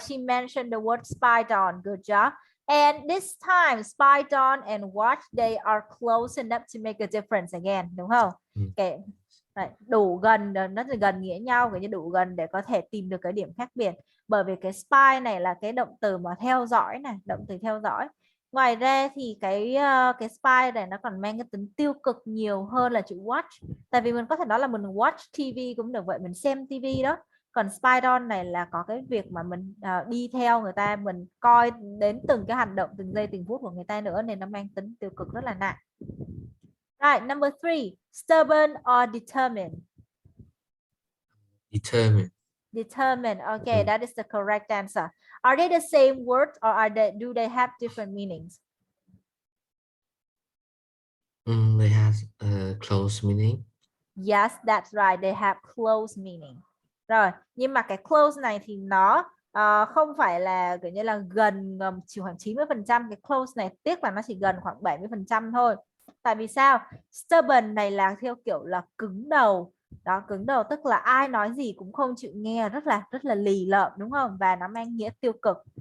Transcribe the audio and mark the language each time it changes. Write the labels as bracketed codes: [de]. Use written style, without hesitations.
[en] She mentioned the word spied on. Good job. And this time, spied on and watch, they are close enough to make a difference again, [vi] đúng không? [en] Okay. Right. [vi] Đủ gần, nó thì gần nghĩa nhau, kiểu như đủ gần để có thể tìm được cái điểm khác biệt. Bởi vì cái spy này là cái động từ mà theo dõi này, động từ theo dõi. Ngoài ra thì cái spy này nó còn mang cái tính tiêu cực nhiều hơn là chữ watch. Tại vì mình có thể nói là mình watch TV cũng được vậy, mình xem TV đó. Còn spy on này là có cái việc mà mình đi theo người ta, mình coi đến từng cái hành động, từng giây từng phút của người ta nữa, nên nó mang tính tiêu cực rất là nặng. [en] Right, number 3, stubborn or determined? Determined. Determined. Okay, that is the correct answer. Are they the same word or do they have different meanings? They have a close meaning. Yes, that's right. They have close meaning. [vi] Rồi, nhưng mà cái close này thì nó không phải là kiểu như là gần chỉ khoảng 90%. Cái close này tiếc là nó chỉ gần khoảng 70% thôi. Tại vì sao? Stubborn này là theo kiểu là cứng đầu. Đó, cứng đầu tức là ai nói gì cũng không chịu nghe, rất là lì lợm, đúng không? Và nó mang nghĩa tiêu cực.